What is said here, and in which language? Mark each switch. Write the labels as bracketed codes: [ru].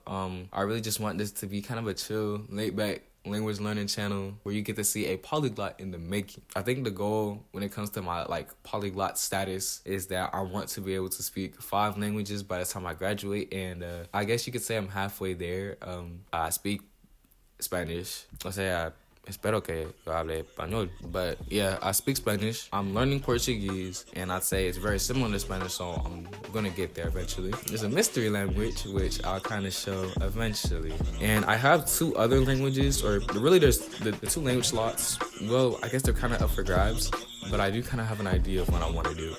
[en] I really just want this to be kind of a chill, laid back language learning channel where you get to see a polyglot in the making. I think the goal when it comes to my polyglot status is that I want to be able to speak 5 languages by the time I graduate, and I guess you could say I'm halfway there. I speak Spanish. [es] Espero que yo hable español. [en] But yeah, I speak Spanish. I'm learning Portuguese, and I'd say it's very similar to Spanish, so I'm gonna get there eventually. There's a mystery language, which I'll kind of show eventually. And I have 2 other languages, or really there's the 2 language slots. Well, I guess they're kind of up for grabs, but I do kind of have an idea of what I want to do.